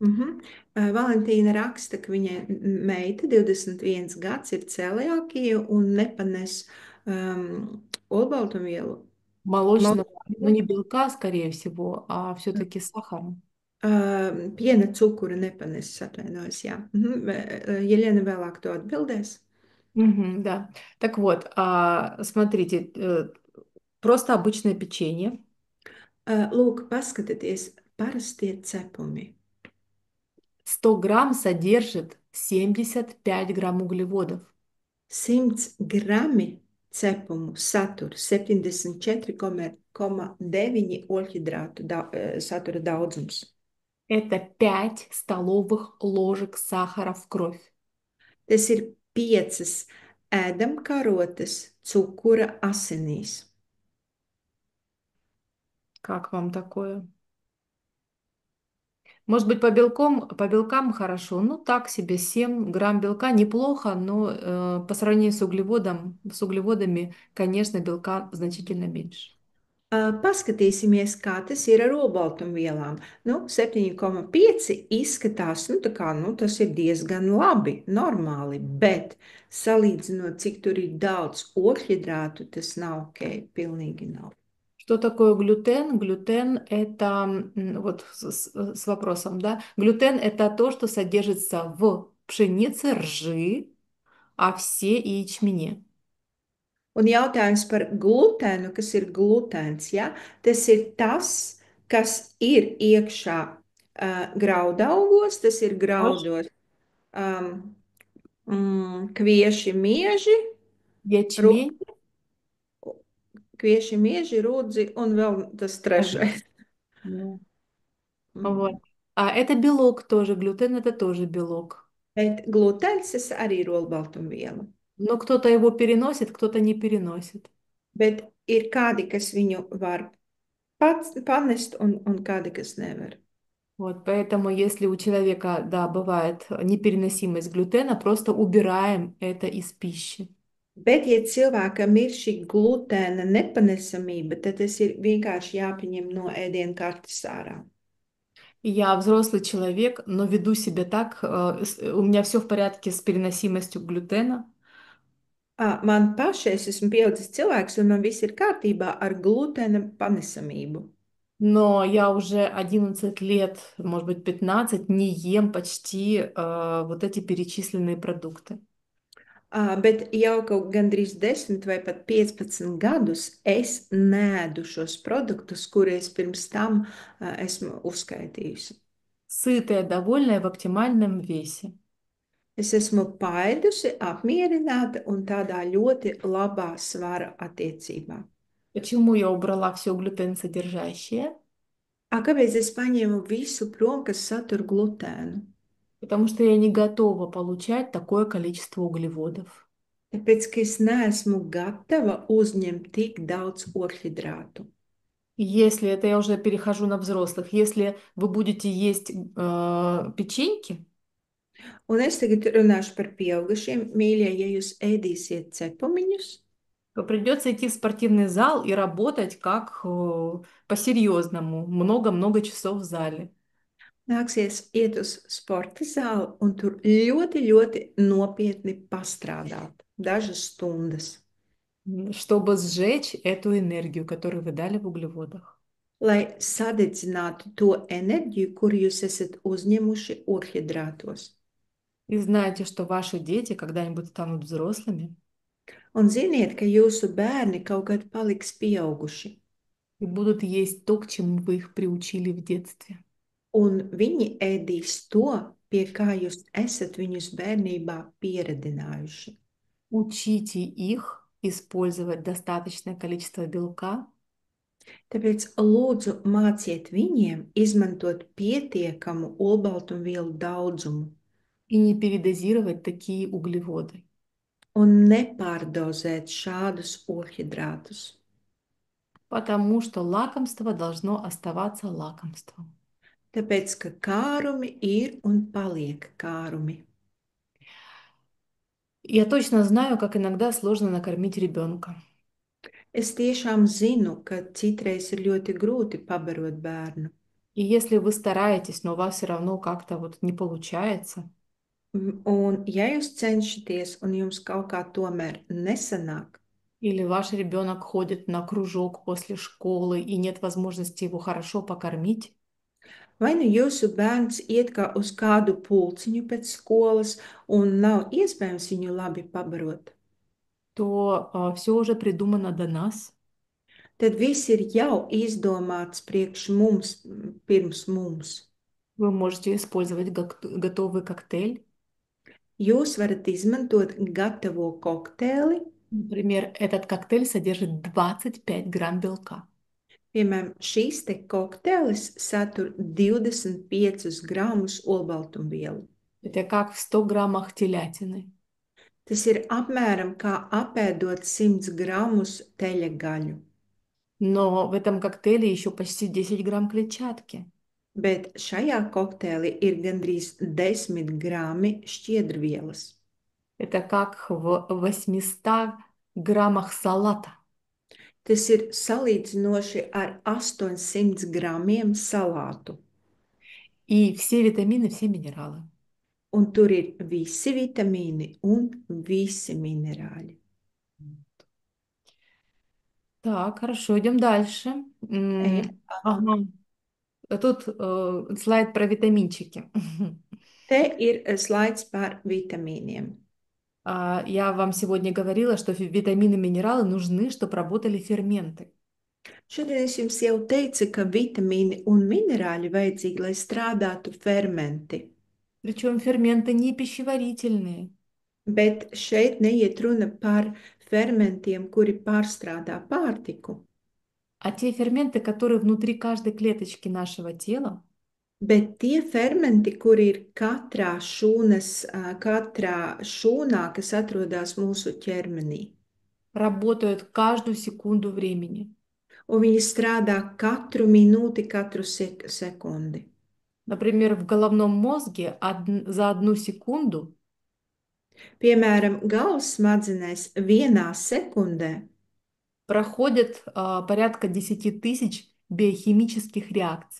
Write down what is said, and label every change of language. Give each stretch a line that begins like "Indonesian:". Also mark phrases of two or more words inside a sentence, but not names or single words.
Latvian: Mhm. Valentīna raksta, ka viņai meita 21 gads ir celiakija un nepanes olbaltumvielu.
Russian: Молочного, ну
Latvian: Molekula,
Russian: не белка, скорее всего, а все-таки сахара.
Latvian: piena cukuru nepanes, atvainojos, jā. Jeļena vēlāk to atbildēs.
Russian: Мгм, да. Так вот, смотрите, просто обычное печенье.
Latvian: Lūk, paskatieties, parastie cepumi.
Russian: 100 грамм содержит 75 грамм углеводов.
Latvian: 100 grami cepumu satur 74,9 oļhidrātu satura daudzums.
Russian: Это 5 столовых ложек сахара в кровь.
Latvian: Tas ir 5 ēdamkarotes cukura asinīs.
Russian: Как вам такое? Может быть, по белкам хорошо. Ну, так себе 7 грамм белка неплохо, но по сравнению с углеводами, конечно, белка значительно меньше.
Latvian: Paskatīsimies, kā tas ir ar olbaltumvielām. Nu, 7,5 izskatās, nu, tā kā, nu, tas ir diezgan labi, normāli, bet salīdzinot, cik tur ir daudz oļhidrātu, tas nav ok, pilnīgi nav.
Russian: Что такое глютен? Глютен это, вот с вопросом, да? Глютен это то, что содержится в пшенице, ржи, овсе и ячмене.
Latvian: Un jautājums par glutēnu, kas ir glutēns, ja? Tas ir tas, kas ir iekšā graudaugos, tas ir
Russian: Рожь,
Latvian: graudos um, kvieši, mieži,
Russian: ячмень,
Latvian: kvieši, mieži, rudzi un vēl tas
Russian: овес.
Latvian: trešais.
Russian: Ну, вот. Mm. А это белок тоже, глютен это тоже белок.
Latvian: Bet glutēns tas arī ir olbaltumviela.
Russian: Но кто-то его переносит, кто-то не переносит.
Latvian: Bet ir kādi, kas viņu var pats panest un kādi, kas nevar.
Russian: Вот, поэтому если у человека, да, бывает непереносимость глютена, просто убираем это из пищи.
Latvian: Bet, ja cilvēkam ir šī glutēna nepanesamība, tad tas ir vienkārši jāpaņem no ēdienu kartes ārā.
Russian: Я взрослый человек, но веду себя так, у меня все в порядке с переносимостью глютена.
Latvian: Man pašai es esmu pieaudzis cilvēks, un man viss ir kārtībā ar glutēna panesamību.
Russian: Но я уже 11 lет, может быть, 15, не ем почти вот эти перечисленные продукты.
Latvian: Bet jau kaut gandrīz 10 vai pat 15 gadus es nēdu šos produktus, kurus pirms tam esmu uzskaitījusi.
Russian: Сытая, довольная, в оптимальном весе.
Latvian: Es esmu paēdusi, apmierināta un tādā ļoti labā svara attiecībā.
Russian: Почему я убрала все глютен содержащее?
Latvian: Kāpēc es paņēmu visu prom, kas satur glutēnu?
Russian: Потому что я не готова получать такое количество углеводов.
Latvian: Tāpēc, ka es neesmu gatava uzņemt tik daudz oļhidrātu.
Russian: Если это я уже перехожу на взрослых, если вы будете есть печеньки,
Latvian: Un es tagad runāšu par pieaugušiem. Mīļie, ja jūs ēdīsiet cepumiņus,
Russian: то придется идти в спортивный зал и работать как по-серьезному, много-много часов в зале,
Latvian: nāksies iet uz sporta zāli un tur ļoti, ļoti nopietni pastrādāt. Dažas stundas,
Russian: чтобы сжечь эту энергию, которую вы дали в углеводах.
Latvian: lai sadedzinātu to enerģiju, kuru jūs esat uzņemuši oļhidrātos.
Russian: И знаете, что ваши дети когда-нибудь станут взрослыми
Latvian: Un ziniet, ka jūsu bērni kaut kad paliks pieauguši,
Russian: и будут есть то, к чему вы их приучили в детстве.
Latvian: un viņi ēdīs to, pie kā jūs esat viņus bērnībā pieredzinājuši.
Russian: Учите их использовать достаточное количество белка
Latvian: Tāpēc lūdzu māciet viņiem izmantot pietiekamu olbaltumvielu daudzumu
Russian: и не передозировать такие углеводы.
Latvian: un nepārdozēt šādus oļhidrātus.
Russian: Потому что лакомство должно оставаться лакомством.
Latvian: Tāpēc, ka kārumi ir un paliek kārumi.
Russian: Я точно знаю, как иногда сложно накормить ребенка.
Latvian: Es tiešām zinu, ka citreiz ir ļoti grūti pabarot bērnu.
Russian: И если вы стараетесь, но у вас все равно как-то вот не получается,
Latvian: Un, ja jūs cenšaties un jums kaut kā tomēr nesanāk,
Russian: или ваш ребенок ходит на кружок после школы и нет возможности его хорошо покормить,
Latvian: vai nu jūsu bērns iet kā uz kādu pulciņu pēc skolas un nav iespējams viņu labi pabarot,
Russian: то все уже придумано до нас.
Latvian: tad viss ir jau izdomāts priekš mums, pirms mums.
Russian: Вы можете использовать готовый коктейль.
Latvian: Jūs varat izmantot gatavo kokteili.
Russian: Например, этот коктейль содержит 25 грамм белка.
Latvian: Piemēram, šīs te kokteils satur 25 gramus olbaltumvielu.
Russian: Это как в 100 граммах телятины.
Latvian: Tas ir apmēram kā apēdot 100 gramus teļa.
Russian: Но в этом коктейле еще почти 10 грамм клетчатки.
Latvian: Bet šajā kokteilī ir gandrīz 10 grami šķiedrvielas.
Russian: Это как в 800 граммах салата.
Latvian: Tas ir salīdzinoši ar 800 gramiem salātu.
Russian: И все витамины, все минералы.
Latvian: Un tur ir visi vitamīni un visi minerāļi.
Russian: Так, хорошо, идем дальше.
Latvian: Ejam
Russian: Ага.
Latvian: tālāk.
Russian: А тут слайд про витаминчики.
Latvian: Te ir slaids par vitamīniem.
Russian: Я вам сегодня говорила, что витамины и минералы нужны, чтобы работали ферменты.
Latvian: Šodien es jums jau teicu, ka vitamīni un minerāļi vajadzīgi, lai strādātu fermenti.
Russian: Причем ферменты не пищеварительные.
Latvian: Bet šeit neiet runa par fermentiem, kuri pārstrādā pārtiku,
Russian: А те ферменты, которые внутри каждой клеточки нашего тела,
Latvian: bet tie fermenti, kuri ir katrā šūnā, kas atrodas mūsu ķermenī.
Russian: работают каждую секунду времени.
Latvian: Un viņi strādā katru minūti, katru sekundi.
Russian: Например, в головном мозге за 1 секунду
Latvian: Piemēram, galvas smadzenēs vienā sekundē
Russian: проходит порядка 10 тысяч биохимических реакций.